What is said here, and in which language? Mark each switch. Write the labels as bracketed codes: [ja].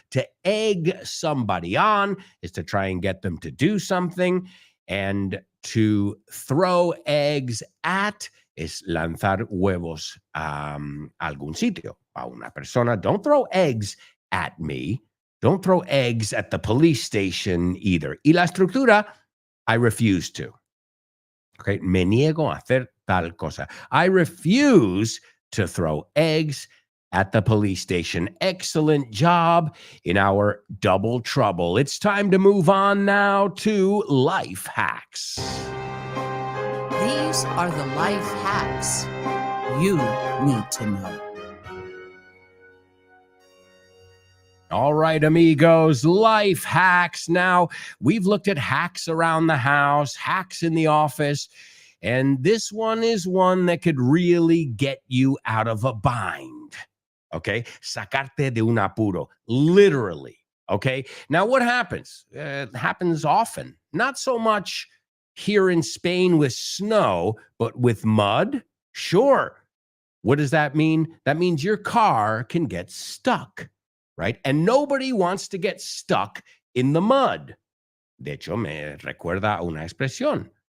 [en] To egg somebody on is to try and get them to do something, and to throw eggs at [es] es lanzar huevos a algún sitio, a una persona. [en] Don't throw eggs at me. Don't throw eggs at the police station either. [es] Y la estructura, [en] I refuse to. [es] Okay, me niego a hacer tal cosa. [en] I refuse to throw eggs at the police station. Excellent job in our double trouble. It's time to move on now to life hacks. These are the life hacks you need to know. All right, amigos, life hacks. Now, we've looked at hacks around the house, hacks in the office, and this one is one that could really get you out of a bind. Okay? [es] Sacarte de un apuro, [en] literally. Okay? Now, what happens? It happens often. Not so much here in Spain with snow, but with mud? Sure. What does that mean? That means your car can get stuck, right? And nobody wants to get stuck in the mud. [es] De hecho, me recuerda una expresión.